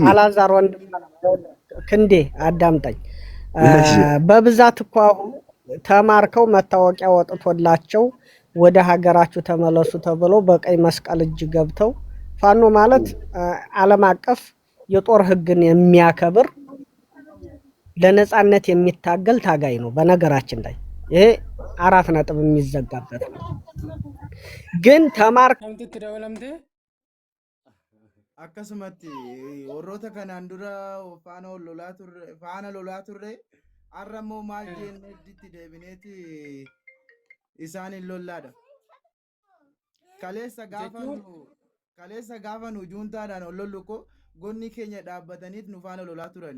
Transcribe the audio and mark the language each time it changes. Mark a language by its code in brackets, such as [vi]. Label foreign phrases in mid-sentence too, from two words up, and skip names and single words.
[am] አላዛር ወንድም ክንዴ አዳምጠኝ። በብዛት እኮ አሁን ተማርከው መታወቂያ ወጥቶላቸው ወደ ሀገራችሁ ተመለሱ ተብሎ በቀይ መስቀል እጅ ገብተው ፋኖ ማለት ዓለም አቀፍ የጦር ህግን የሚያከብር ለነጻነት የሚታገል ታጋይ ነው። በነገራችን ላይ ይሄ 4 ነጥብ የሚዘጋበት ነው። ግን ተማርከው [om] akkasumatti warroota kanaan dura faana lolaa turre har'a immoo maal jennee itti deebineeti isaanin lollaadha. Kaleessa gaafa nu juuntaadhaan ol lollu ko gonni keenya dhaabbataniit nu faana lolaa turani.